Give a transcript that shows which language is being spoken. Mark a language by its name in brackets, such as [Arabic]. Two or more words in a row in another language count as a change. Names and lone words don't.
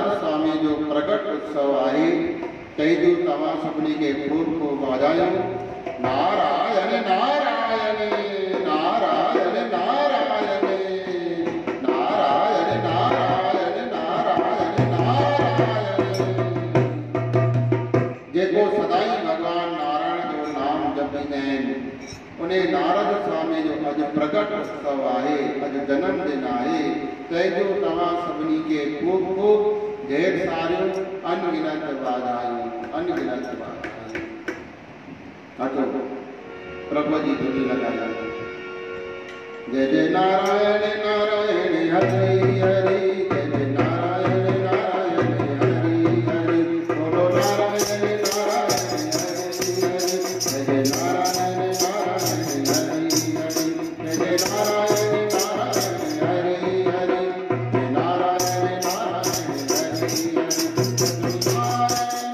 [Sindhi] स्वामी जो प्रकट उत्सव आहे तैजो तव्हां सभिनी खे खूब खूब वाधायूं। नारायण नारायण नारायण नारायण नारायण नारायण नारायण नारायण। जेको सदाई भगवान नारायण जो नाम जपींदा आहिनि उन नारद स्वामी जो अॼु प्रकट उत्सव आहे, अॼु जन्मदिन आहे। तंहिंजो तव्हां सभिनी खे खूब खूब ढेर सारियूं अनगिनत वाधायूं, अनगिनत वाधायूं। अचो प्रभु जी धुनी लॻायो। [Hindi] जय जय नारायण नारायण हरि हरि, जय जय नारायण नारायण हरि हरि, बोलो नारायण नारायण हरि हरि, जय जय नारायण नारायण हरि हरि, जय जय नारायण नारायण हरि हरि, जय नारायण नारायण हरि हरि, जय नारायण